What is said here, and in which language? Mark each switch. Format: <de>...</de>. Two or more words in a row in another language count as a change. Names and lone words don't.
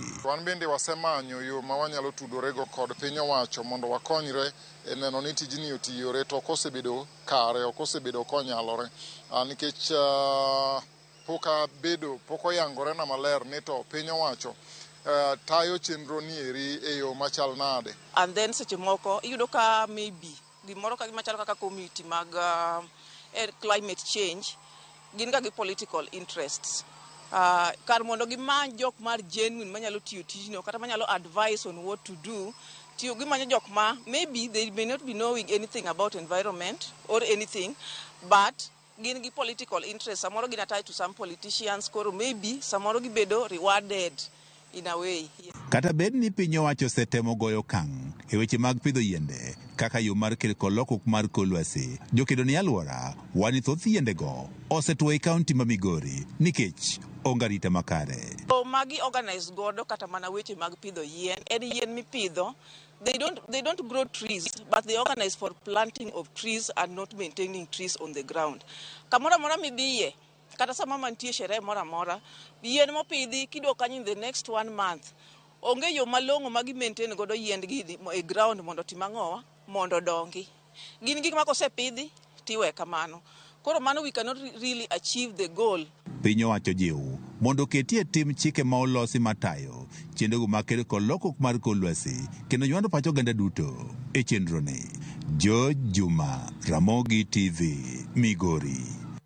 <luo>Wan bende wasemanyo yo ma wanyalo tudorego kod piny owacho mondo wakonyre e neno ni tijni otiyore, to ok osebedo kare, ok osebedo konyalore nikech pok oyangore na maler ni to piny owacho tayo chenro ni eri e yo machal nade. And then seche moko iyudo ka maybe gimoro ka machalo kaka community mag</luo> <en>climate change</en> <luo>gin ga gi</luo> <en>political interests.</en> <luo>Kar mondo gimany jok mar genuine manyalo tiyo tijno kata manyalo</luo> <en>advise on what to do,</en> <luo>tiyo gimanyo jok ma</luo> <en>maybe they may not be knowing anything about environment or anything, but</en> <luo>gin gi</luo> <en>political interest.</en> <luo>Samoro gin</luo> <en>attached to some politicians, koro maybe</en> <luo>samoro gibedo</luo> <en>rewarded in a way.</en> <luo>Kata bed ni piny owacho setemo goyo kang' e weche mag pidho yiende kaka yo mar kedo kod lokruok mar kor lwasi, jokedo ni alwora wani thoth yiendego osetuo e kaunti ma Migori nikech onge arita makare. Magi organize godo kata mana weche mag pidho yien. En yien mipidho,</luo> <en>they don't grow trees, but they organize for planting of trees and not maintaining trees on the ground.</en> <luo>Kamora mora midhiye kata sama mantie sherehe mora mora, yien mopidhi kidwa kanyo</luo> <en>in the next 1 month,</en> <luo>onge yo malong'o magi maintain godo yiendgi e ground mondo timang'owa mondo dongi. Gin gik ma kosepidhi tiwe kamano. Koro mano</luo> <en>we cannot really achieve the goal.</en> <luo>Piny owacho jiw mondo ketie tim chike ma olosi matayo chenrogo mag kedo kod lokruok mar kor lwasi kendo nywando pacho oganda duto e chenro ni. Juma, Ramogi TV, Migori.</luo>